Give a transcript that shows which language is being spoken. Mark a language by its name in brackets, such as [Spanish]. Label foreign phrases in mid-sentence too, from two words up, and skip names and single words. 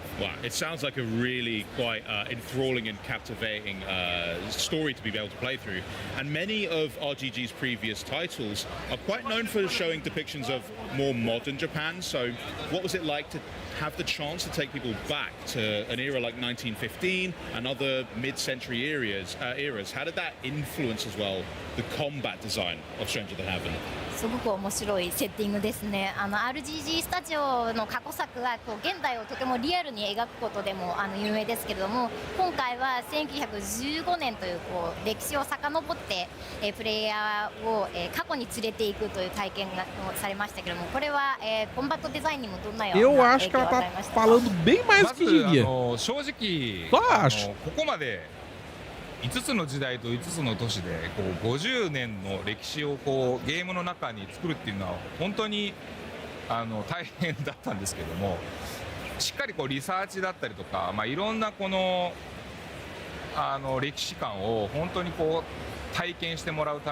[English] Wow, it sounds like a really quite enthralling and captivating story to be able to play through, and many of RGG's previous titles are quite known for showing depictions of more modern Japan. So what was it like to have the chance to take people back to an era like 1915 and other mid-century eras? How did that influence as well the combat design of Stranger Than Heaven? [Japanese] すごく面白いセッティングですね。RGG スタジオの過去作がこう現代をとてもリアルに描くことでも有名ですけれども、今回は1915年というこう歴史を遡って、プレイヤーを、過去に連れていくという体験がされましたけれども、これは、コンバットデザインにもどんなような [Portuguese] Eu [Japanese] 影 [Portuguese] acho que [Japanese] 響を [Portuguese] ela [Japanese] 与え [Portuguese] tá [Japanese] ましたか？ [Portuguese] falando bem mais [Japanese] ま [Portuguese] do que [Japanese] ず [Portuguese] devia. [Japanese] 正直 [Portuguese] acho. [Japanese] ここまで5つの時代と5つの都市でこう50年の歴史をこうゲームの中に作るっていうのは本当に大変だったんですけども、しっかりこうリサーチだったりとか、いろんなこの歴史観を本当にこう体験してもらうた